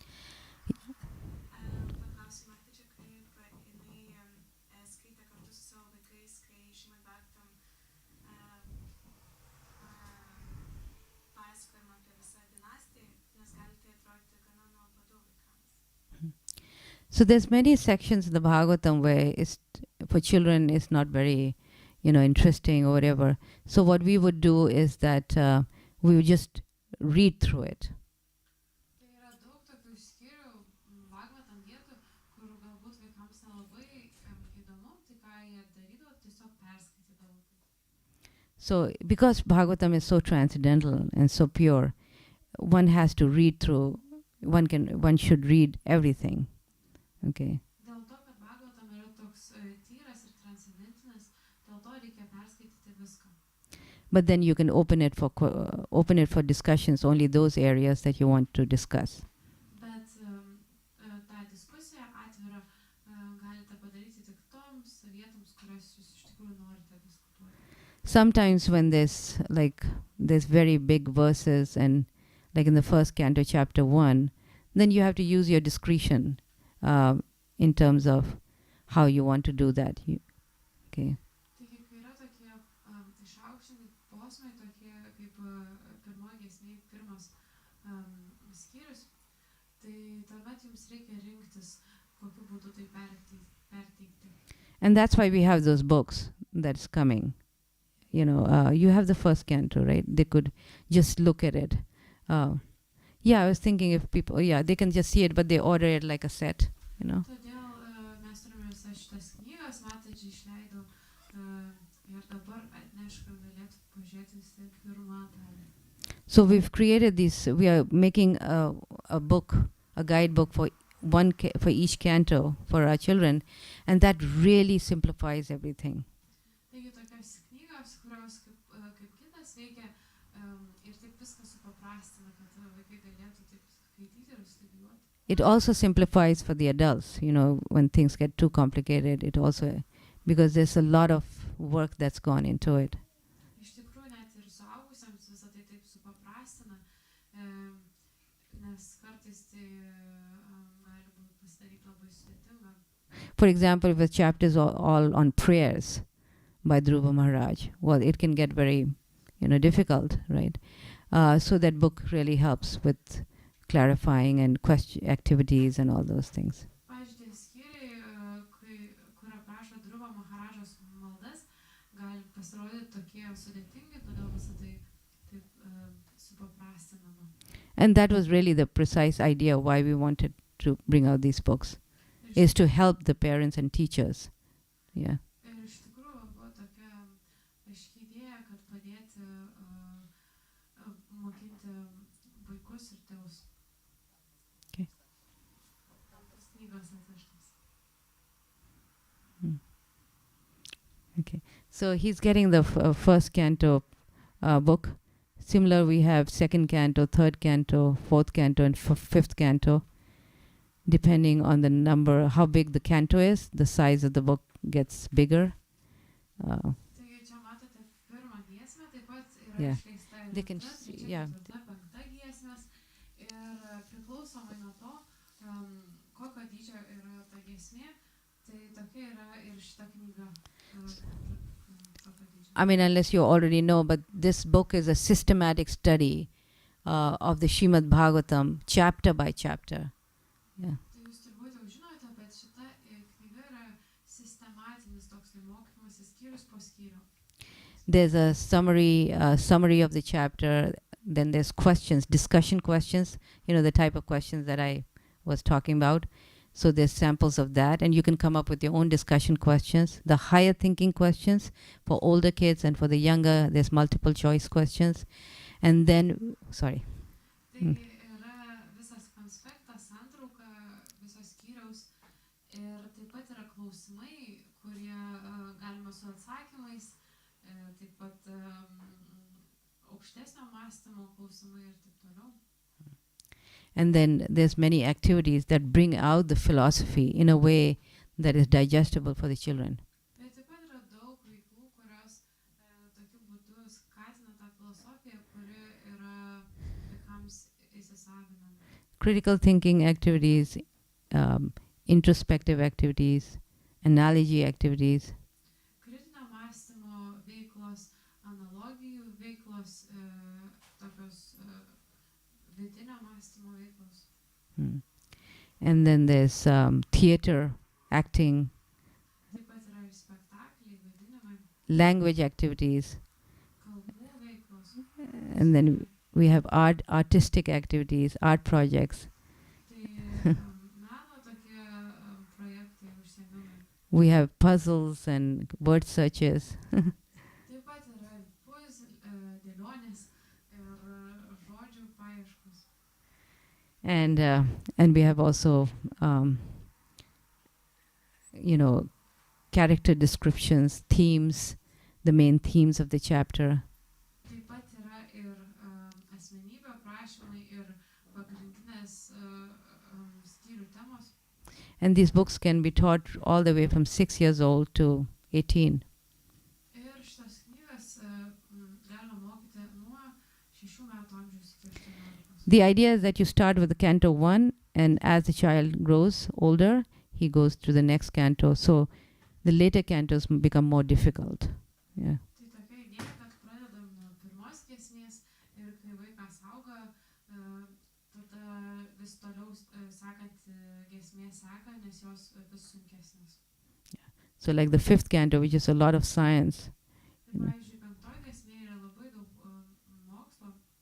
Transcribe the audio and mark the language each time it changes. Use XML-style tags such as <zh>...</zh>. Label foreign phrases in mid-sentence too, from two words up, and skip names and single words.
<lt>Paklausiu Mataji, kaip jinai skaitė kartu su savo vaikais, kai Šrimad Bhagavatam pasakojama apie visą dinastiją, nes gali tai atrodyti gana nuobodu vaikams.</lt> <en>So there's many sections in the Bhagavatam where for children it's not very, interesting or whatever. So what we would do is that we would just read through it.</en> <lt>Tai yra daug tokių skyrių Bhagavatam vietų, kur galbūt vaikams nelabai įdomu, tai ką jie darydavo, tiesiog perskaitydavo.</lt> <en>So because Bhagavatam is so transcendental and so pure, one has to read through, one should read everything. Okay.</en> <lt>Dėl to, kad Bhagavatam yra toks tyras ir transcendentinis, dėl to reikia perskaityti viską.</lt> <en>But then you can open it for discussions, only those areas that you want to discuss.</en> <lt>Bet tą diskusiją atvirą galite padaryti tik toms vietoms, kurias jūs iš tikrųjų norite diskutuoti.</lt> <en>Sometimes when there's very big verses and like in the first canto, chapter 1, then you have to use your discretion in terms of how you want to do that. Okay.</en> <lt>Taigi, kai yra tokie išaukštinti posmai, tokie kaip pirmoji giesmė, pirmas skyrius, tai tuomet jums reikia rinktis, kokiu būdu tai perteikti.</lt> <en>And that's why we have those books that's coming. You have the first canto, right? They could just look at it. I was thinking if people, they can just see it, but they order it like a set,</en> <lt>Todėl mes turime visas šitas knygas, Mataji išleido ir dabar atnešk, galėtų pažiūrėti visi pirmą dalį.</lt> <en>So we've created we are making a book, a guidebook for each canto for our children, and that really simplifies everything.</en> <lt>Taigi tokios knygas, kurios kaip kitas veikia ir taip viską supaprastina, kad vaikai galėtų taip skaityti ir studijuoti.</lt> <en>It also simplifies for the adults, when things get too complicated, it also, because there's a lot of work that's gone into it.</en> <lt>Iš tikrųjų, net ir suaugusiems visą tai taip supaprastina, nes kartais tai gali būti pasidaryti labai sudėtinga.</lt> <en>For example, if the chapter is all on prayers by Dhruva Maharaj, well, it can get very, difficult, right? So that book really helps with clarifying and activities and all those things.</en> <lt>Pavyzdžiui, skyriai, kur aprašo Dhruva Maharažos maldas, gali pasirodyti tokie sudėtingi, todėl visą tai taip supaprastinama.</lt> <en>And that was really the precise idea why we wanted to bring out these books, is to help the parents and teachers. Yeah.</en> <lt>Ir iš tikrųjų buvo tokia aiški idėja, kad padėti mokinti vaikus ir tėvus.</lt> <en>Okay.</en> <lt>Tas knygas atvežtas.</lt> <en>Okay. So he's getting the first canto book. Similar, we have second canto, third canto, fourth canto, and fifth canto. Depending on the number, how big the canto is, the size of the book gets bigger.</en> <lt>Taigi čia matote pirmą giesmę, taip pat yra išleista</lt> <en>They can</en> <lt>antra,</lt> <en>see,</en> <lt>trečia, ketvirta, penkta giesmės. Ir priklausomai nuo to, kokio dydžio yra ta giesmė, tai tokia yra ir šita knyga.</lt> <en>I mean, unless you already know, but this book is a systematic study of the Srimad Bhagavatam, chapter by chapter. Yeah.</en> <lt>Tai jūs turbūt jau žinote, bet šita knyga yra sistematinis toks mokymasis skyrius po skyrių.</lt> <en>There's a summary of the chapter. Then there's questions, discussion questions, the type of questions that I was talking about. So there's samples of that, and you can come up with your own discussion questions. The higher thinking questions for older kids, and for the younger, there's multiple choice questions. And then, sorry.</en> <lt>Tai yra visas konspektas, santrauka, visos skyriaus ir taip pat yra klausimai, kurie galima su atsakymais, taip pat aukštesnio mąstymo klausimai ir taip toliau.</lt> <en>And then there's many activities that bring out the philosophy in a way that is digestible for the children.</en> <lt>Bet taip pat yra daug veiklų, kurios tokiu būdu skatina tą filosofiją, kuri yra vaikams įsisavinama.</lt> <en>Critical thinking activities, introspective activities, analogy activities.</en> <lt>Kritinio mąstymo veiklos, analogijų veiklos, tokios vidinio mąstymo veiklos.</lt> <en>And then there's theater, acting,</en> <lt>Taip pat yra ir spektakliai, vaidinimai,</lt> <en>language activities,</en> <lt>kalbų veiklos.</lt> <en>and then we have artistic activities, art projects.</en> <lt>Tai meno tokie projektai, užsiėmimai.</lt> <en>We have puzzles and word searches.</en> <lt>Taip pat yra dėlionės ir žodžių paieškos.</lt> <en>And we have also character descriptions, themes, the main themes of the chapter.</en> <lt>Taip pat yra ir asmenybių aprašymai ir pagrindinės skyrių temos.</lt> <en>And these books can be taught all the way from 6 years old to 18.</en> <lt>Ir šitas knygas galima mokyti nuo 6 metų amžiaus iki 18.</lt> <en>The idea is that you start with the canto 1, and as the child grows older, he goes to the next canto. So the later cantos become more difficult. Yeah.</en> <lt>Tai tokia idėja, kad pradedam nuo pirmos giesmės ir kai vaikas auga, tada vis toliau sekant giesmė seka, nes jos vis sunkesnės.</lt> <en>So like the 5th canto, which is a lot of science.</en> <lt>Tai pavyzdžiui, 5 giesmė yra labai daug mokslo.</lt>